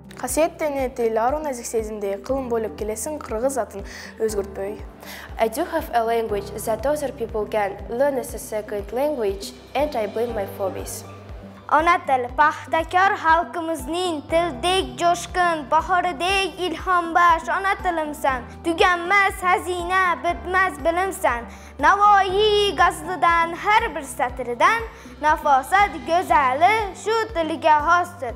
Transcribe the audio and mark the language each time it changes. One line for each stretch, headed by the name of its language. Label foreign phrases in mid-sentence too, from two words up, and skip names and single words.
Kyrgyz: Касиеттене тил ару назик сезимде кылым болуп келесин кыргыз атын өзгөртпөй.
English: I do have a language that other people can learn as a second language, and I blame my phobies.
Uzbek: Ona til, paxtakor xalqimizning tildek jo'shqin, bahoridek ilhombaxsh ona tilimsan. Tuganmas xazina, bitmas bilimsan. Navoiy gazlidan har bir satridan nafosat go'zali shu tilga xosdir.